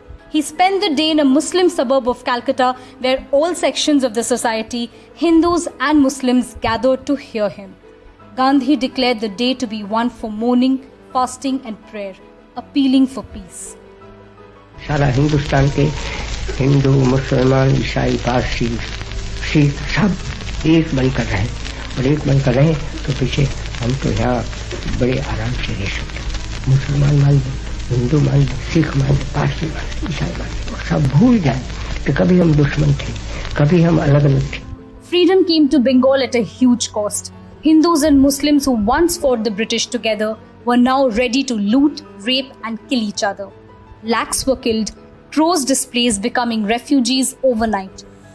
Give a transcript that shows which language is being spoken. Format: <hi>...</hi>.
<en>He spent the day in a Muslim suburb of Calcutta, where all sections of the society, Hindus and Muslims, gathered to hear him. Gandhi declared the day to be one for mourning, fasting and prayer, appealing for peace.</en> <hi>सारा हिंदुस्तान के हिंदू, मुसलमान, ईसाई, पारसी, सिख सब एक बनकर रहे, और एक बनकर रहे तो पीछे हम तो यहाँ बड़े आराम से रह सकते। मुसलमान मान लो, हिंदू मान लो, सिख मान लो, पारसी मान लो, ईसाई मान लो, और सब भूल जाए कि कभी हम दुश्मन थे, कभी हम अलग अलग थे।</hi> <en>Freedom came to Bengal at a huge cost. Hindus and Muslims who once fought the British together were now ready to loot, rape and kill each other. Lakhs were killed, crores displaced, becoming refugees overnight.</en>